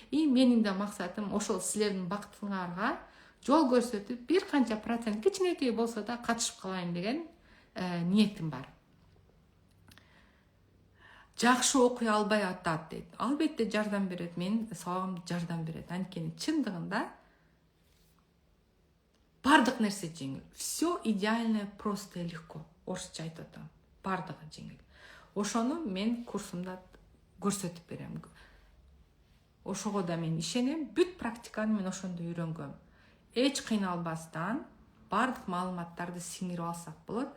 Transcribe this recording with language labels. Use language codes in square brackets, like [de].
[ky] И менин да максатым ошол силердин бактыңарга жол көрсөтүп, бир канча процент кичинекей болсо да катышып калайын деген ниетим бар. Жакшы окуй албай атат дейт. Албетте жардам берет, мен сабагым жардам берет. Анткени чындыгында бардык нерсе жеңил. [ru] Все идеально, просто и легко. [ky] Орусча айтып атам. Бардыгы жеңил. Ошону мен курсумда көрсөтүп берем. Ошого да мен ишенем. Бүт практиканы мен ошондо үйрөнгөм. Эч кыйналбастан бардык маалыматтарды сиңирип алсак болот.